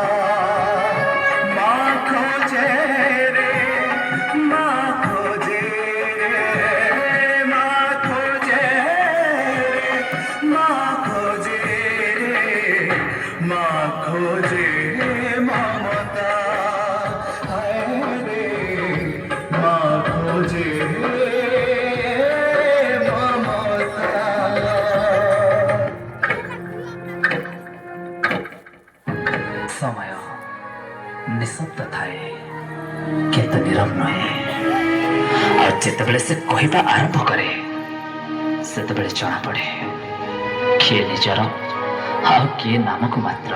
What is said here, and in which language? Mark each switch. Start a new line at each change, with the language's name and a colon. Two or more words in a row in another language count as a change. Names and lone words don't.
Hindi: माँ खोजे रे माँ खोजे रे माँ खोजे रे माँ खोजे रे माँ खोजे ममता है रे माँ खोजे
Odia: ସମୟ ନିଶବ୍ଦ ଥାଏ କିନ୍ତୁ ନିରବ ନୁହେଁ। ଆଉ ଯେତେବେଳେ ସେ କହିବା ଆରମ୍ଭ କରେ ସେତେବେଳେ ଜଣାପଡ଼େ କିଏ ନିଜର ଆଉ କିଏ ନାମକୁ ମାତ୍ର।